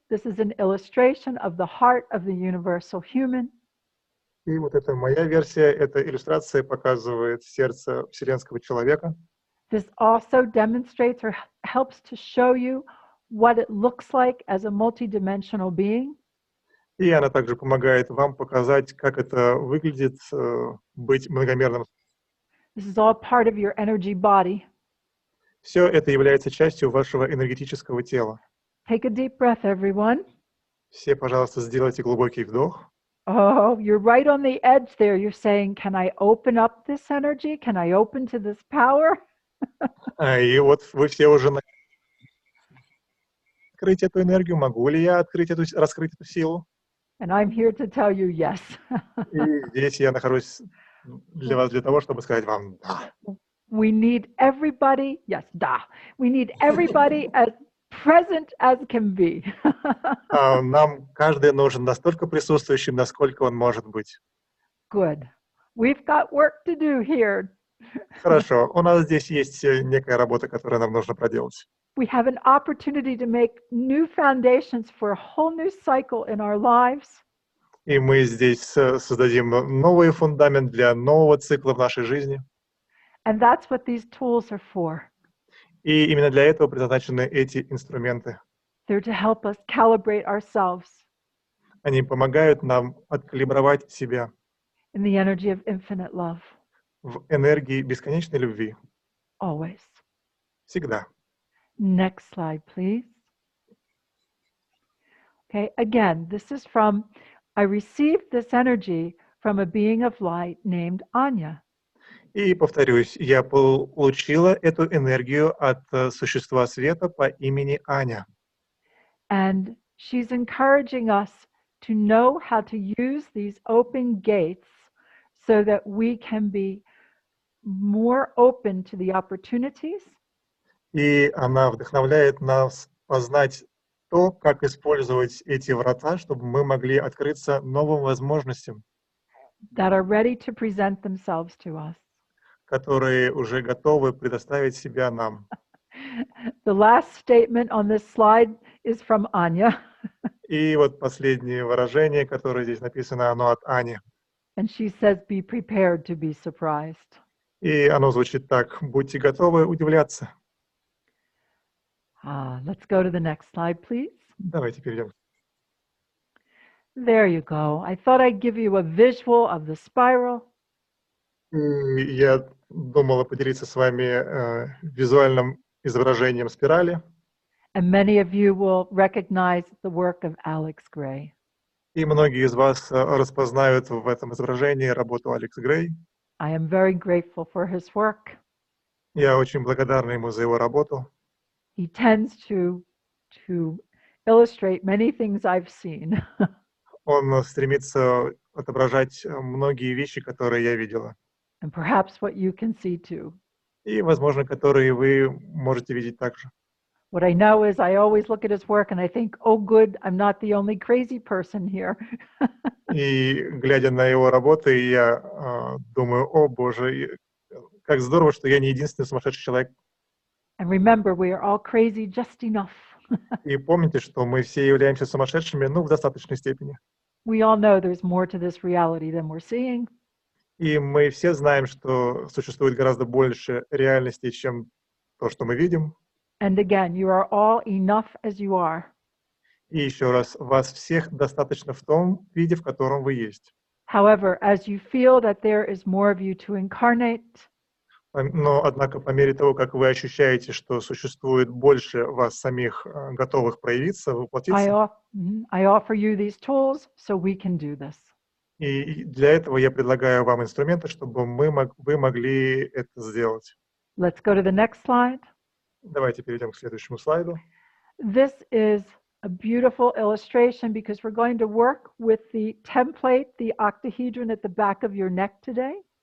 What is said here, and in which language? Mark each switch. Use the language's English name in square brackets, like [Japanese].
[English] This is an illustration of the heart of the universal human. [Russian] И вот это моя версия, эта иллюстрация показывает сердце вселенского человека. [English] This also demonstrates or helps to show you what it looks like as a multidimensional being. [Russian] И она также помогает вам показать, как это выглядит быть многомерным. [English] This is all part of your energy body. [Russian] Все это является частью вашего энергетического тела. [English] Take a deep breath, everyone. [Russian] Все, пожалуйста, сделайте глубокий вдох. [English] Oh, you're right on the edge there. You're saying, can I open up this energy? Can I open to this power? [Russian] И вот вы все уже открыть эту энергию, могу ли я раскрыть эту силу? [English] And I'm here to tell you yes. [Russian] И здесь я нахожусь для вас, для того, чтобы сказать вам «да». [English] We need everybody, yes, da. We need everybody as present as can be. [Russian] Нам каждый нужен настолько присутствующим, насколько он может быть. [English] Good. We've got work to do here. [Russian] Хорошо, у нас здесь есть некая работа, которую нам нужно проделать. [English] We have an opportunity to make new foundations for a whole new cycle in our lives. [Russian] И мы здесь создадим новый фундамент для нового цикла в нашей жизни. [English] And that's what these tools are for. [Russian] И именно для этого предназначены эти инструменты. [English] They're to help us calibrate ourselves [Russian] Они помогают нам откалибровать себя [English] in the energy of infinite love. [Russian] в энергии бесконечной любви. [English] Always. [Russian] Всегда. [English] Next slide, please. Okay, again, this is from, I received this energy from a being of light named Anya. [Russian] И повторюсь, я получила эту энергию от существа света по имени Аня. [English] And she's encouraging us to know how to use these open gates so that we can be more open to the opportunities. [Russian] И она вдохновляет нас познать то, как использовать эти врата, чтобы мы могли открыться новым возможностям, [English] That are ready to present themselves to us. [Russian] которые уже готовы предоставить себя нам. [English] The last statement on this slide is from Anya. [Russian] И вот последнее выражение, которое здесь написано, оно от Ани. [English] And she says, be prepared to be surprised. [Russian] И оно звучит так: будьте готовы удивляться. [English] Let's go to the next slide, please. [Russian] Давайте перейдем. [English] There you go. I thought I'd give you a visual of the spiral. [Russian] И я думала поделиться с вами визуальным изображением спирали. [English] And many of you will recognize the work of Alex Gray. [Russian] И многие из вас распознают в этом изображении работу Алекс Грей. [English] I am very grateful for his work. [Russian] Я очень благодарна ему за его работу. [English] He tends to illustrate many things I've seen. [Russian] Он стремится отображать многие вещи, которые я видела. [English] And perhaps what you can see too. [Russian] И, возможно, которые вы можете видеть также. [English] What I know is I always look at his work and I think, oh good, I'm not the only crazy person here. [Russian] И, глядя на его работы, я думаю: о боже, как здорово, что я не единственный сумасшедший человек. [English] And remember, we are all crazy just enough. [Russian] И помните, что мы все являемся сумасшедшими, в достаточной степени. [English] We all know there's more to this reality than we're seeing. [Russian] И мы все знаем, что существует гораздо больше реальностей, чем то, что мы видим. [English] And again, you are all enough as you are. [Russian] И еще раз, вас всех достаточно в том виде, в котором вы есть. [English] However, as you feel that there is more of you to incarnate, [Russian] Но, однако, по мере того, как вы ощущаете, что существует больше вас самих, готовых проявиться, воплотиться, [English] I offer you these tools so we can do this. [Russian] и для этого я предлагаю вам инструменты, чтобы вы могли это сделать. [English] Let's go to the next slide. [Russian] Давайте перейдем к следующему слайду. [English] This is a beautiful illustration because we're going to work with the template, the octahedron at the back of your neck today.